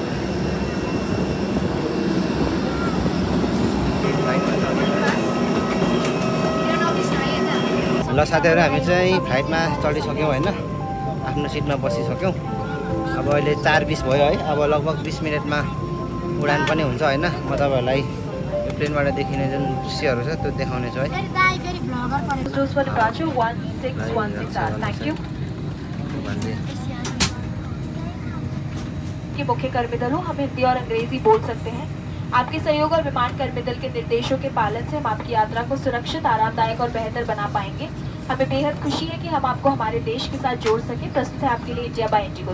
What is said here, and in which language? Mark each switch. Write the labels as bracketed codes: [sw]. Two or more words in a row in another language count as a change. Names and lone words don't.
[ne] ल साथीहरू हामी चाहिँ फ्लाइटमा चढिसक्यौँ होइन आफ्नो सिटमा बसिसक्यौँ अब अहिले 4:20 भयो है अब लगभग 20 मिनटमा उडान पनि हुन्छ होइन म तपाईँहरूलाई यो प्लेनबाट देखिने जुन दृश्यहरू छ त्यो देखाउने छु है [hi] कि मुख्य कर्मदलों हम हिंदी और अंग्रेजी बोल सकते हैं। आपके सहयोग और विमान कर्मदल के निर्देशों के पालन से हम आपकी यात्रा को सुरक्षित, आरामदायक और बेहतर बना पाएंगे। हमें बेहद खुशी है कि हम आपको हमारे देश के साथ जोड़ सके। प्रस्तुत है आपके लिए इंडिया बाय इंडिगो।